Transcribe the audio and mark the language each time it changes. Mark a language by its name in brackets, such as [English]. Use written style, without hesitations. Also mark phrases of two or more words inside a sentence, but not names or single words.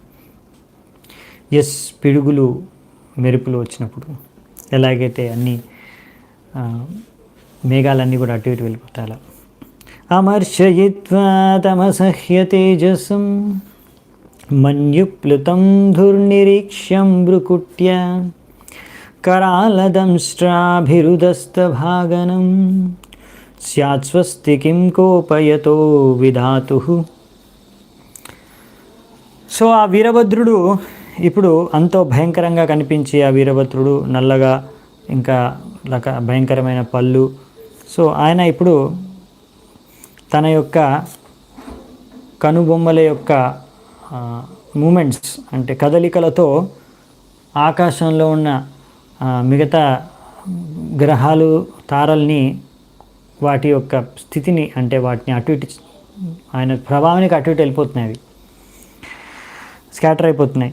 [Telugu] పిడుగులు మెరుపులు వచ్చినప్పుడు ఎలాగైతే అన్ని మేఘాలన్నీ కూడా అటు ఇటు వెళ్ళిపోతాయి అలా. [Sanskrit] అమర్షయిత్వా తమసహ్య తేజసం మన్యుప్లుతం ధుర్నిరీక్ష్యం భృకుట్య करालदंष्ट्राभिरुदस्तभागनं स्यात् स्वस्ति किं कोपयतो विधातुः. [Telugu] సో ఆ వీరభద్రుడు ఇప్పుడు అంతో భయంకరంగా కనిపించి ఆ వీరభద్రుడు నల్లగా ఇంకా భయంకరమైన పళ్ళు. సో ఆయన ఇప్పుడు తన యొక్క కనుబొమ్మల యొక్క మూమెంట్స్ అంటే కదలికలతో ఆకాశంలో ఉన్న మిగతా గ్రహాలు తారల్ని వాటి యొక్క స్థితిని అంటే వాటిని అటు ఇటు ఆయన ప్రభావానికి అటు ఇటు వెళ్ళిపోతున్నాయి, అవి స్కాటర్ అయిపోతున్నాయి.